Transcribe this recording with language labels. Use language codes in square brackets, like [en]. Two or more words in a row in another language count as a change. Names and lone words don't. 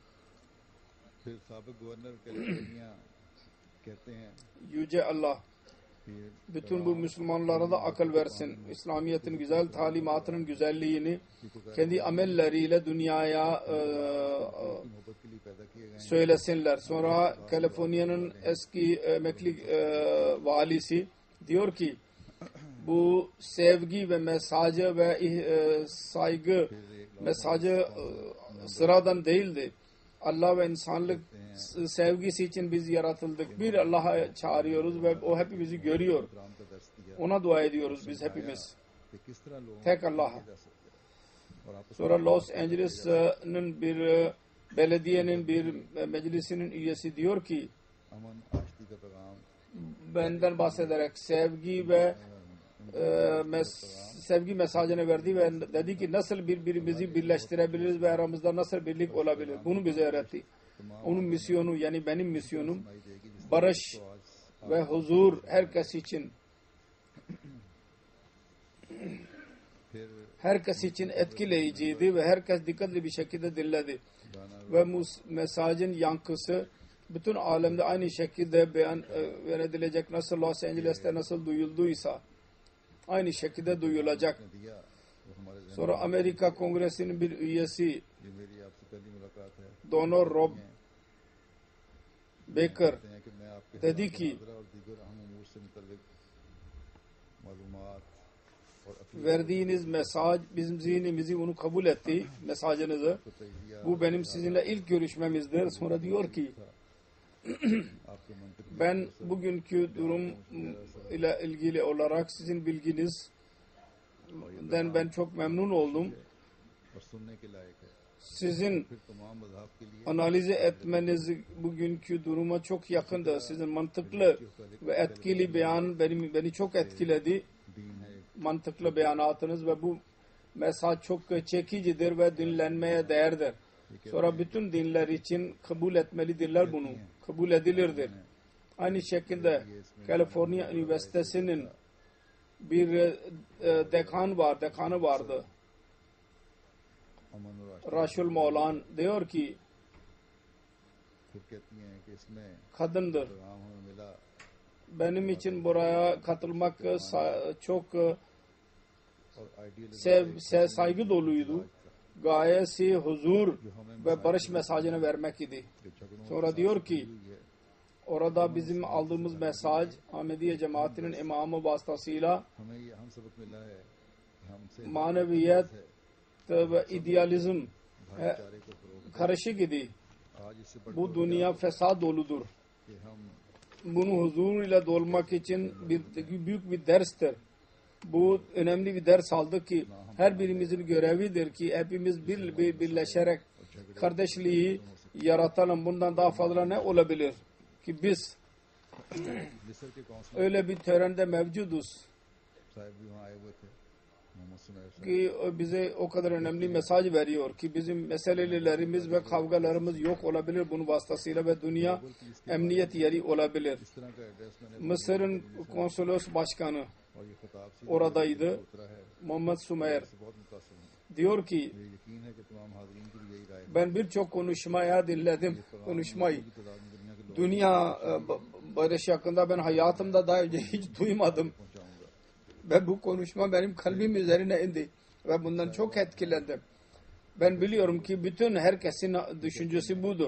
[ur] پھر سابق گورنر کیلیفورنیا کہتے ہیں [tr] Yüce Allah [ur] کہ [tr] bütün bu Müslümanlara da akıl versin. İslamiyet'in güzel talimatının güzelliğini kendi amelleriyle dünyaya [ur] محبت کے لیے پیدا کیے گئے ہیں [tr] söylesinler. Sonra Kaliforniya'nın eski emekli valisi diyor ki bu sevgi ve mesajı ve saygı mesajı sıradan değildi. Allah ve insanlık sevgisi için biz yaratıldık. Bir Allah'a çağırıyoruz ve o hepimizi görüyor. [ur] اکرام کا درس دیا [tr] Ona dua ediyoruz biz hepimiz. [ur] کہ کس طرح لوگوں [tr] Tek Allah'a. [ur] جا سکتے ہیں اور آپس [tr] Sonra Los Angeles'ın bir belediyenin bir meclisinin üyesi diyor ki [ur] امن آشتی کا پیغام [tr] benden bahsederek sevgi ve sevgi mesajını verdi ve dedi ki nasıl birbirimizi birleştirebiliriz ve aramızda nasıl birlik olabilir. Bunu bize öğretti. Onun misyonu yani benim misyonum barış ve huzur herkes için herkes için etkileyiciydi ve herkes dikkatli bir şekilde dinledi. Ve mesajın yankısı bütün alemde aynı şekilde beyan edilecek, nasıl Los Angeles'te nasıl duyulduysa aynı şekilde duyulacak. [ur] نے دیا وہ ہمارے ذہن [tr] Sonra Amerika Kongresi'nin bir üyesi [ur] یہ میری آپ سے پہلی ملاقات ہے Donor Rob Baker کہتے ہیں کہ میں آپ کے [tr] dedi ki [ur] حاضرہ اور دیگر اہم امور سے متعلق معلومات اور اپیل [tr] verdiğiniz mesaj bizim zihnimizi onu kabul etti mesajınızı. [ur] کو تجزیہ [tr] Bu benim sizinle ilk görüşmemizdir. Sonra diyor ki [ur] آپ کے منطق [tr] ben bugünkü durum ile ilgili olarak sizin bilginizden ben çok memnun oldum. [ur] اور سننے کے لائق ہے [tr] Sizin [ur] پھر تمام مذہب کے لیے [tr] analize etmeniz bugünkü duruma çok yakındı. Sizin mantıklı ve etkili beyan beni çok etkiledi. [ur] دین ہے [tr] Mantıklı beyanatınız ve bu mesaj çok çekicidir ve dinlenmeye değerdir. Sonra bütün dinler için kabul etmelidirler bunu. Kabul edilirdir. Aynı şekilde Kaliforniya Üniversitesi'nin bir dekanı vardı. [ur] امن اور [tr] Raşul Maulan diyor ki [ur] پھر کہتی ہیں کہ اس میں [tr] kadındır. [ur] پیغام ہمیں ملا [tr] Benim için buraya katılmak çok [ur] اور آئیڈیل [tr] saygı doluydu. Gayesi huzur ve barış mesajını vermek idi. Sonra diyor ki orada bizim aldığımız mesaj Ahmediye cemaatinin imamı vasıtasıyla [ur] ہمیں یہ ہم سبق ملا ہے ہم سے [tr] maneviyet ve idealizm [ur] بھائی چارے کو فروغ [tr] karışık idi. [ur] آج اس سے بڑھ [tr] Bu dünya fesat doludur. [ur] کہ ہم [tr] Bunu huzur ile dolmak için büyük bir derstir. Bu önemli bir ders aldı ki her birimizin görevidir ki hepimiz birleşerek kardeşliği yaratalım. Bundan daha fazla ne olabilir ki biz [ur] مصر کے کونسل [tr] öyle bir törende mevcuduz [ur] صاحب بھی وہاں آئے ہوئے تھے محمد سمیر صاحب [tr] ki bize o kadar önemli mesaj veriyor ki bizim meselelerimiz ve kavgalarımız yok olabilir bunun vasıtasıyla ve dünya emniyet yeri olabilir. [ur] اس طرح کا ایڈریس میں نے [tr] Mısır'ın konsolos başkanı [ur] اور یہ خطاب سے [tr] oradaydı. [ur] اترا ہے [tr] Muhammed Sümer [ur] اس سے بہت متاثر ہوں [tr] diyor ki [ur] مجھے یقین ہے کہ تمام حاضرین کی بھی یہی رائے ہے [tr] ben birçok konuşmaya dinledim konuşmayı. [ur] کی تعداد میں دنیا کے لوگ [tr] Dünya barış hakkında ben hayatımda daha önce hiç duymadım. [ur] پہنچاؤں گا [tr] Ve bu konuşma benim kalbim üzerine indi. Ve bundan çok etkilendim. Ben biliyorum ki bütün herkesin düşüncesi budur.